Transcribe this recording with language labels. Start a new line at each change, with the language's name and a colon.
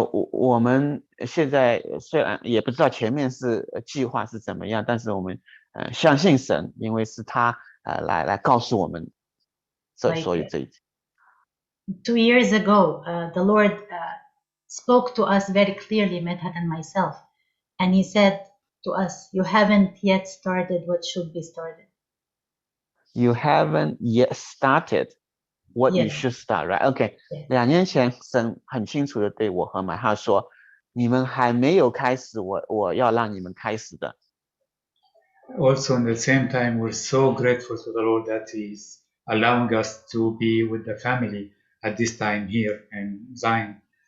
Chinese: 我们现在虽然也不知道前面是计划是怎么样，但是我们相信神，因为是他来告诉我们所有这一切。
English: 2 years ago, the Lord spoke to us very clearly, Medhat and myself, and He said to us, "You haven't yet started what should be started." You haven't yet started what you Yes. should start, right?
Chinese: OK， 2年前神很清楚的对我和买哈说，你们还没有开始，我要让你们开始的。
English: Also, in the same time, we're so grateful to the Lord that He's allowing us to be with the family at this time here in Zion.